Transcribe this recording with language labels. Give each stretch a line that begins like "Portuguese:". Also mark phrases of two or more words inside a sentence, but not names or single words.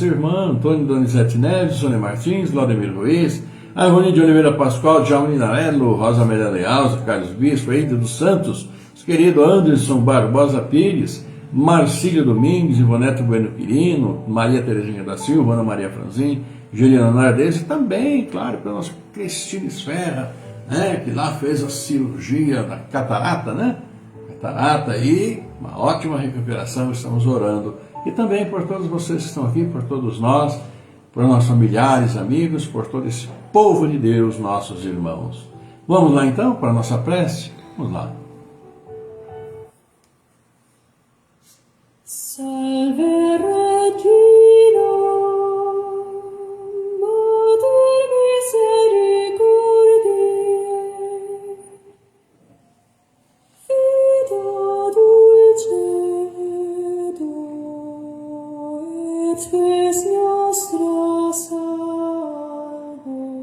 Portuguese: irmã, Antônio Donizete Neves, Sônia Martins, Laudemir Ruiz, Arvoni de Oliveira Pascoal, Djalma Ninarello, Rosa Amélia Leal, Carlos Bispo, Eide dos Santos, os queridos Anderson Barbosa Pires, Marcílio Domingues, Ivonete Bueno Quirino, Maria Terezinha da Silva, Ana Maria Franzin, Juliana Nardes, e também, claro, pela nossa Cristina Esferra, né, que lá fez a cirurgia da catarata, né? Catarata e uma ótima recuperação, estamos orando. E também por todos vocês que estão aqui, por todos nós, por nossos familiares, amigos, por todo esse povo de Deus, nossos irmãos. Vamos lá então para a nossa prece? Vamos lá.
Latin: Salve Regina, Mater misericordiae, Vita dulcedo, et spes nostra salvo.